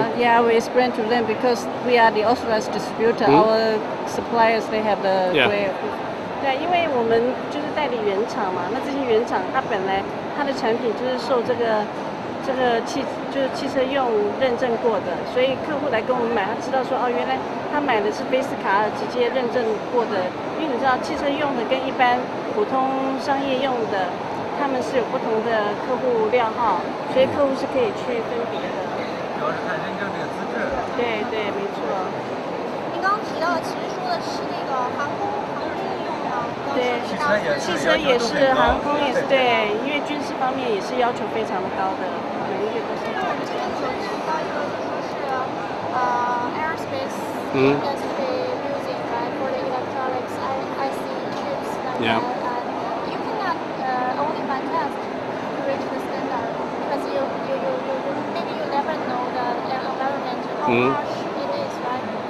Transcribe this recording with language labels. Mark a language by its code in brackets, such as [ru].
[en] So, yeah, we explain to them because we are the authorized distributor. Our suppliers they have the grade. [zh] 对，因为我们就是代理原厂嘛，那这些原厂它本来它的产品就是受这个汽车用认证过的，所以客户来跟我们买，他知道说哦，原来他买的是菲斯卡尔直接认证过的，因为你知道汽车用的跟一般普通商业用的他们是有不同的客户量号，所以客户是可以去分别的。主要是看认证这个资质。对对，没错。您刚刚提到的其实说的是那个航空业用的，对，汽车也是，航空也是，对，因为军事方面也是要求非常的高的，每一个都是。我们这边有提到一个，就说是 [en] aerospace industry using right for the electronics IC chips like Yeah. that. And you cannot only by test to reach the standard because you maybe you never know the environment how harsh it is, right?